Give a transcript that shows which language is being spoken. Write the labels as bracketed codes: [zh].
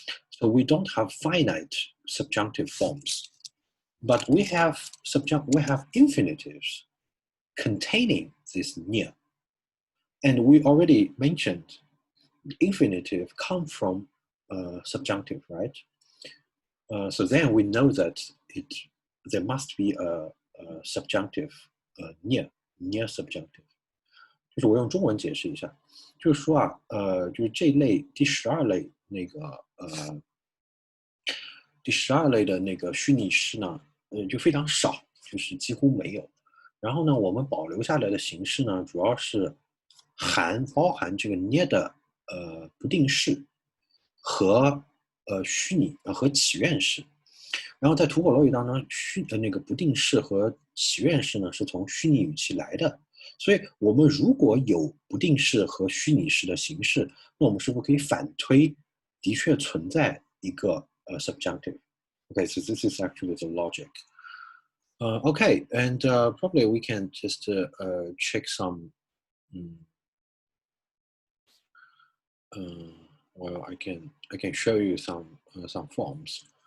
[en] So we don't have finite subjunctive forms, but we have infinitives containing this near. And we already mentioned infinitive come from subjunctive, right? So then we know that there must be a subjunctive near subjunctive。 [zh] 就是我用中文解释一下，就是说啊，就是这类第12类那个第12类的那个虚拟式呢，就非常少，就是几乎没有。然后呢，我们保留下来的形式呢，主要是包含这个捏的不定式和虚拟和祈愿式。然后在吐火罗语当中，那个不定式和祈愿式呢是从虚拟语气来的。所以我们如果有不定式和虚拟式的形式，那我们是不是可以反推的确存在一个subjunctive? [en] Okay, so this is actually the logic. Okay, and probably we can just check some. Well, I can show you some forms.